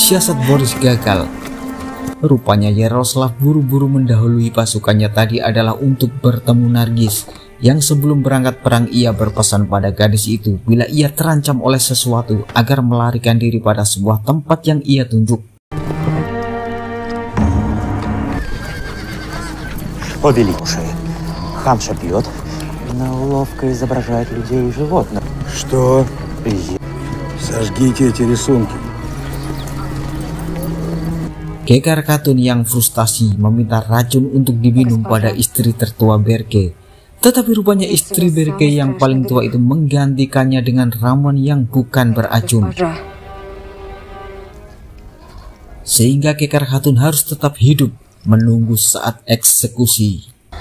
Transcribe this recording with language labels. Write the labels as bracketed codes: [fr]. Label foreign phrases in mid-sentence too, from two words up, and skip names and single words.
[id] Siasat Boris gagal. Rupanya Yaroslav buru-buru mendahului pasukannya tadi adalah untuk bertemu Nargis, yang sebelum berangkat perang ia berpesan pada gadis itu bila ia terancam oleh sesuatu agar melarikan diri pada sebuah tempat yang ia tunjuk. [ru] Ханша пьет, но ловко изображает людей и животных. Что? Сожгите эти рисунки. [id] Kekar Khatun yang frustasi meminta racun untuk diminum pada istri tertua Berke. Tetapi rupanya istri Berke yang paling tua itu menggantikannya dengan ramuan yang bukan beracun. Sehingga Kekar Khatun harus tetap hidup menunggu saat eksekusi.